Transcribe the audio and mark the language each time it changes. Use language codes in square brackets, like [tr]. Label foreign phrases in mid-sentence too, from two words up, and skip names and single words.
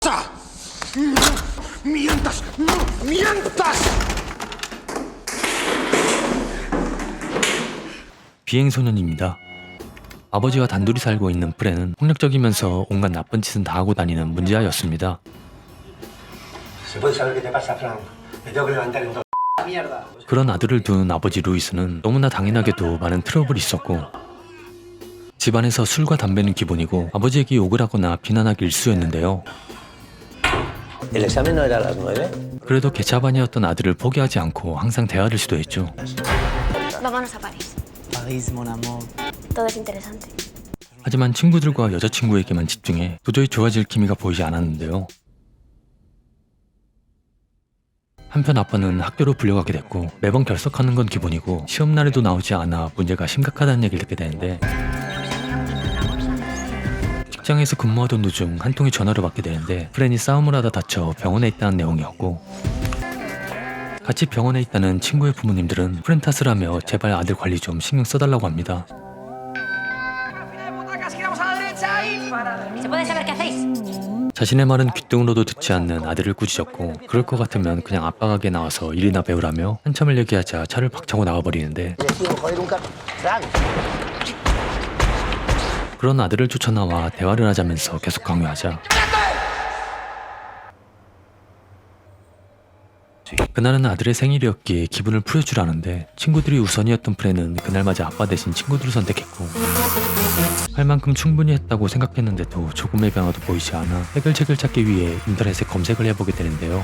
[es] ¡No mientas! ¡No mientas! [ko] 비행소년입니다. 아버지와 단둘이 살고 있는 프렌은 폭력적이면서 온갖 나쁜 짓은 다 하고 다니는 문제아였습니다. 그런 아들을 둔 아버지 루이스는 너무나 당연하게도 많은 트러블이 있었고, 집안에서 술과 담배는 기본이고 아버지에게 욕을 하거나 비난하기 일쑤였는데요. 그래도 개차반이었던 아들을 포기하지 않고 항상 대화를 시도했죠. [es] Vámonos a París. [fr] París, mon amour. [es] Todo es interesante. [ko] 하지만 친구들과 여자친구에게만 집중해 도저히 좋아질 기미가 보이지 않았는데요. 한편 아빠는 학교로 불려가게 됐고, 매번 결석하는 건 기본이고 시험날에도 나오지 않아 문제가 심각하다는 얘기를 듣게 되는데, 직장에서 근무하던 도중 한 통의 전화를 받게 되는데 프렌이 싸움을 하다 다쳐 병원에 있다는 내용이었고, 같이 병원에 있다는 친구의 부모님들은 프렌 탓을 하며 제발 아들 관리 좀 신경 써달라고 합니다. [es] ¿Se puede saber qué hacéis? [ko] 자신의 말은 귓등으로도 듣지 않는 아들을 꾸짖었고, 그럴 것 같으면 그냥 아빠 가게 나와서 일이나 배우라며 한참을 얘기하자 차를 박차고 나와버리는데, 그런 아들을 쫓아나와 대화를 하자면서 계속 강요하자 그날은 아들의 생일이었기에 기분을 풀어주라는데, 친구들이 우선이었던 프렌은 그날마저 아빠 대신 친구들을 선택했고, 할 만큼 충분히 했다고 생각했는데도 조금의 변화도 보이지 않아 해결책을 찾기 위해 인터넷에 검색을 해보게 되는데요.